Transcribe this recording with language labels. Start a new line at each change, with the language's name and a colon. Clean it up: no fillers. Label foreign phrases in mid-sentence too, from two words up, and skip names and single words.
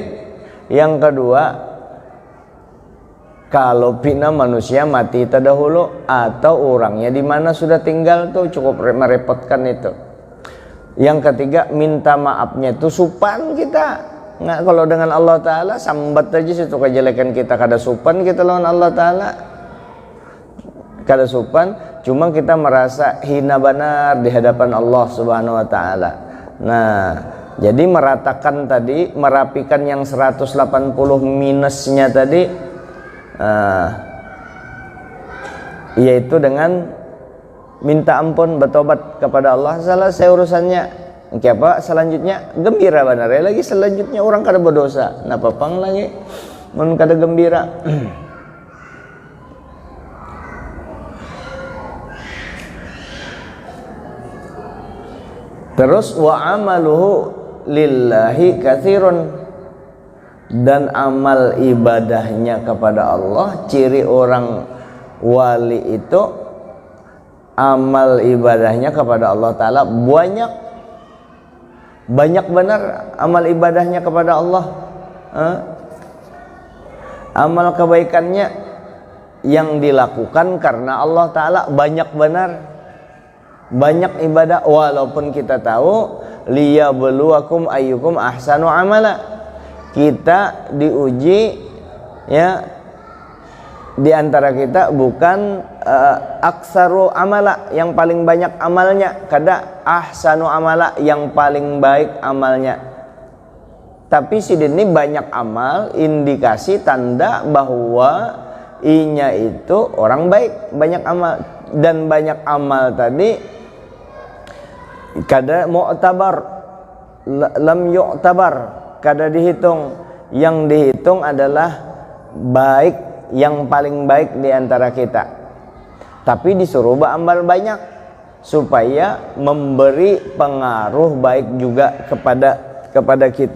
Indonesian: Yang kedua, kalau pina manusia mati terdahulu atau orangnya di mana sudah tinggal tuh cukup merepotkan itu. Yang ketiga, minta maafnya itu supan kita.
Banjar: Nggak, kalau dengan Allah Ta'ala sambat aja situ kejelekan kita, kada supan kita lawan Allah Ta'ala, kada supan, cuma kita merasa hina benar di hadapan Allah Subhanahu Wa Ta'ala.
Indonesian: Nah jadi meratakan tadi, merapikan yang 180 minusnya tadi, yaitu dengan minta ampun, bertobat kepada Allah. Selesai urusannya. Apa selanjutnya? Gembira benar ya lagi.
Banjar: Selanjutnya orang kada berdosa, napa pang lagi mun kada gembira.
Indonesian: Terus
Arabic: wa amaluhu lillahi katsirun,
Indonesian: dan amal ibadahnya kepada Allah. Ciri orang wali itu amal ibadahnya kepada Allah Ta'ala banyak benar amal ibadahnya kepada Allah. Amal kebaikannya yang dilakukan karena Allah Ta'ala banyak benar, banyak ibadah. Walaupun kita tahu
Arabic: liyabluwakum ayyukum ahsanu amala,
Indonesian: kita diuji ya di antara kita bukan
Arabic: aksaru amala,
Indonesian: yang paling banyak amalnya, kada
Arabic: ahsanu amala,
Indonesian: yang paling baik amalnya.
Banjar: Tapi sidin ini banyak amal, indikasi tanda bahwa inya itu orang baik, banyak amal.
Indonesian: Dan banyak amal tadi kada mu'tabar,
Arabic: lam yu'tabar,
Indonesian: kada dihitung. Yang dihitung adalah baik, yang paling baik di antara kita. Tapi disuruh beramal banyak supaya memberi pengaruh baik juga kepada kita.